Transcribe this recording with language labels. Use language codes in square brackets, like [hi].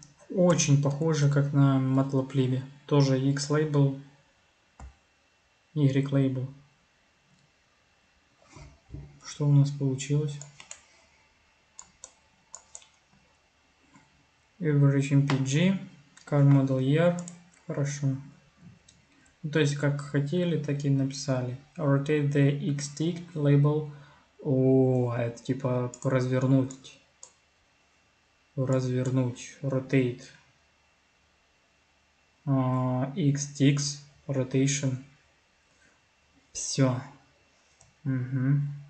[ru] Очень похоже, как на MATLAB. Тоже X label, Y label. Что у нас получилось? [en] Average MPG, car model year. [ru] Хорошо. То есть, как хотели, так и написали. [en] Rotate the X-tick label. [ru] О, это типа развернуть. [en] Rotate. X-ticks, rotation. [ru] Все. Угу.